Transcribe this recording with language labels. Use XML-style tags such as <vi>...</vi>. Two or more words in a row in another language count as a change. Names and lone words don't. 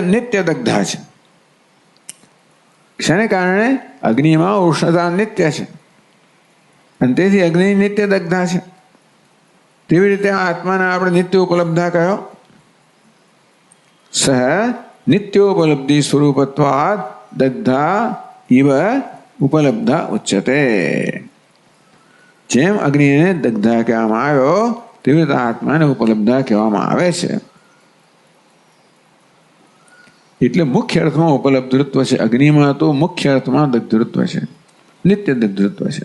<gu>નિત્ય દગ્ધા છે. શેને કારણે? અગ્નિમાં ઉષ્ણતા નિત્ય છે, અને તેથી અગ્નિ નિત્ય દગ્ધા છે. તેવી રીતે આત્માને આપણે નિત્ય ઉપલબ્ધા કયો?</gu> <sa>સહ નિત્યોપલબ્ધિ સ્વરૂપત્વાદ દગ્ધા इव उपलब्धा उच्यते।</sa> <gu>જેમ અગ્નિને દગ્ધા કહેવામાં આવ્યો તેવી રીતે આત્માને ઉપલબ્ધા કહેવામાં આવે છે. એટલે મુખ્ય અર્થમાં ઉપલબ્ધૃત્વ છે. અગ્નિમાં તો મુખ્ય અર્થમાં દગ્ધૃત્વ છે, નિત્ય દગ્ધૃત્વ છે.</gu>